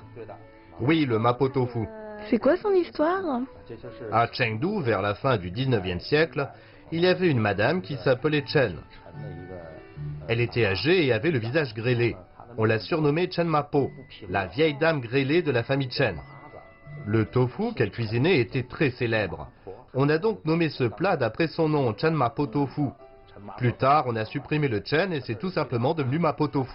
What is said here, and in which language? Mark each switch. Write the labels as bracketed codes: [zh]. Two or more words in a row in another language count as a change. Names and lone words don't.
[zh] 对的， [fr] Oui, le mapo tofu. C'est quoi son histoire? [zh] 这些是 [fr] À Chengdu, vers la fin du 19e siècle, il y avait une madame qui s'appelait Chen. [zh] 陈的一个 [fr] Elle était âgée et avait le visage grêlé. On l'a surnommée Chen Mapo, la vieille dame grêlée de la famille Chen. Le tofu qu'elle cuisinait était très célèbre. On a donc nommé ce plat d'après son nom, Chen Mapo Tofu. Plus tard, on a supprimé le Chen et c'est tout simplement devenu Mapo Tofu.